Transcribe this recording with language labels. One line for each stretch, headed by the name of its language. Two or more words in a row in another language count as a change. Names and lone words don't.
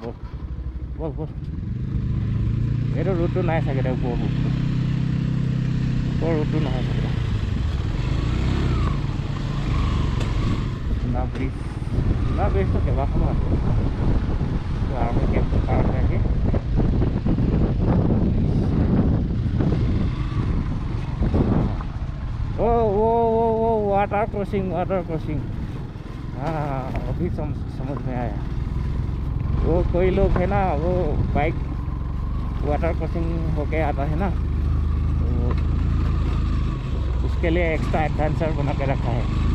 Assamese: বল বল এইটো ৰোডটো নাই চাগে দে ওপৰ ৰোডটো নহয় চাগে সোণা ব্ৰিজটো কেইবাখনো আছে
English: army campটো
Assamese: পাৰ হৈ আহি
Hindi: वाटर क्रॉसिंग हाँ अभी समझ में आया। वो कोई लोग है ना वो बाइक वाटर क्रॉसिंग होके आता है ना तो उसके लिए एक्स्ट्रा एडवेंचर बना के रखा है।